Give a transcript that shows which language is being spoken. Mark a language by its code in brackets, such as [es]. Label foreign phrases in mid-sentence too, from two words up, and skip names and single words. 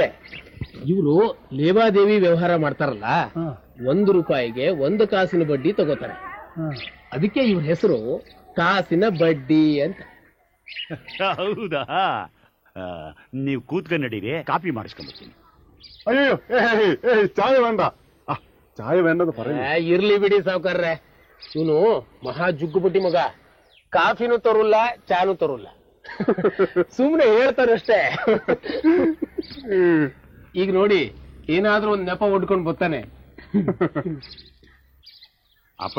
[kn] ಇವರು ಲೇವಾದೇವಿ ವ್ಯವಹಾರ ಮಾಡ್ತಾರಲ್ಲ, ₹1 1 ಕಾಸಿನ ಬಡ್ಡಿ ತಗೋತಾರೆ. ಅದಕ್ಕೆ ಇವ್ರ ಹೆಸರು ಕಾಸಿನ ಬಡ್ಡಿ ಅಂತ. ಹೌದಾ? ನೀವು ಕೂತ್ಕೊಂಡು ನಡೀರಿ, ಕಾಫಿ ಮಾಡಿಸ್ಕೊಂಡ್ಬರ್ತೀನಿ. [ml] ಅಯ್ಯೋ, ಚಾಯ വേണ്ട. ಚಾಯ വേണ്ടെന്ന് പറയും. [kn] ಇರ್ಲಿ ಬಿಡಿ ಸಾವುಕಾರ್ರೆ, ಇವನು ಮಹಾ ಜುಗ್ಗು ಬುಟ್ಟಿ ಮಗ. ಕಾಫಿನೂ ತರುಲ್ಲ, ಚಾನು ತರುಲ್ಲ, ಸುಮ್ನೆ ಹೇಳ್ತಾರಷ್ಟೇ. ಈಗ ನೋಡಿ, ಏನಾದ್ರೂ ಒಂದ್ ನೆಪ ಹೊಡ್ಕೊಂಡು ಬರ್ತಾನೆ.